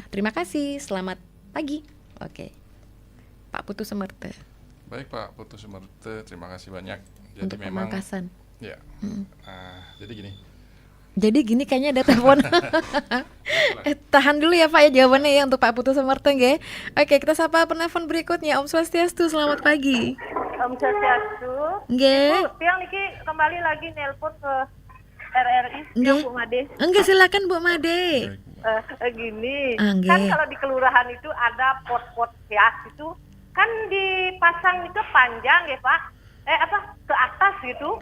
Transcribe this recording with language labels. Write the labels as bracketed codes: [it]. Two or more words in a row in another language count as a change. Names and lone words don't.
[id] Terima kasih. Selamat pagi. Oke. Pak Putu Sumerte. Baik Pak Putu Sumerte, terima kasih banyak. Jadi untuk memang pemangkasan. Ya. Jadi gini. Jadi gini kayaknya ada telepon. Tahan dulu ya Pak ya jawabannya ya untuk Pak Putu Sumerte nggih. Oke, kita sapa penelpon berikutnya. Om Swastiastu, selamat pagi. Om Swastiastu. Nggih. [ban] Tiang niki [id] kembali lagi nelpon ke RRI yang Bu Made. Enggak, silakan Bu Made. Gini. Kan kalau di kelurahan itu ada pot-pot hias itu kan dipasang itu panjang ya Pak. Ke atas gitu.